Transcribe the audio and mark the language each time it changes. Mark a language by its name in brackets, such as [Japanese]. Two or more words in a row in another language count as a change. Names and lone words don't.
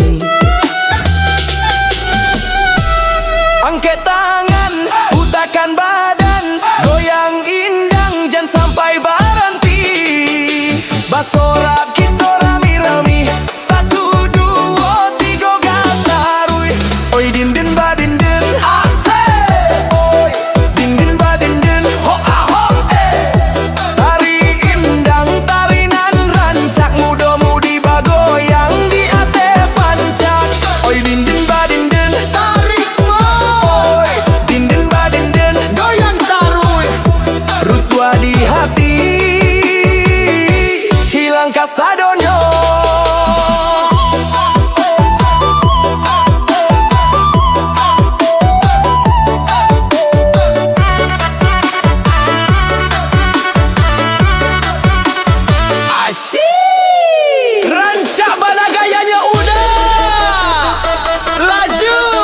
[Indonesian] Angkat tangan, putakan badan, goyang indang, jangan sampai berhenti. [Minangkabau] Basorak kita rami-rami, 1, 2, 3 gas tarui. Oi din din ba din din, oi din din ba din din, ho ah ho Tari indang, tarinan rancak, muda-mudi bagoyang di ate pancak. Oi din din ba din din, tarik oi din din ba din din, goyang tarui. Ruswa di hati, hilang kasadonyo. Asyik, rancak bala gayanya udah laju.